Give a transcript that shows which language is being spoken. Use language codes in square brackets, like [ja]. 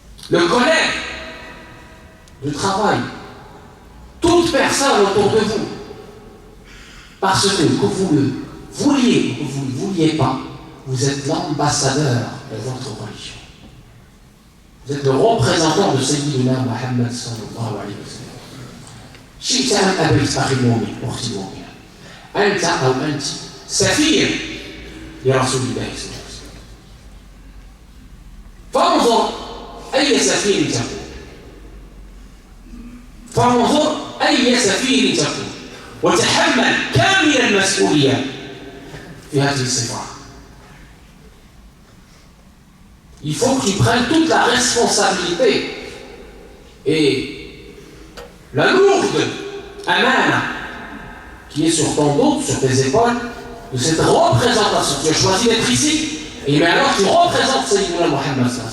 [fr] Le collègue, le travail, toute personne autour de vous. Parce que vous le vouliez ou que vous ne vouliez pas, vous êtes l'ambassadeur de votre religion. Vous êtes le représentant de Sayyidina Muhammad sallallahu alayhi wa sallam. [ar] شئت أم أبيت أخي المؤمن أختي المؤمنة أنت أو أنت سفير لرسول الله صلى الله عليه وسلم. فانظر أي سفير تكون. فانظر أي سفير تكون وتحمل كامل المسؤولية في هذه الصفات. [fr] Il faut que tu prennes toute la responsabilité et la lourde amana qui est sur ton dos, sur tes épaules, de cette représentation. Tu as choisi d'être ici, et mais alors tu représentes Sayyidina Muhammad.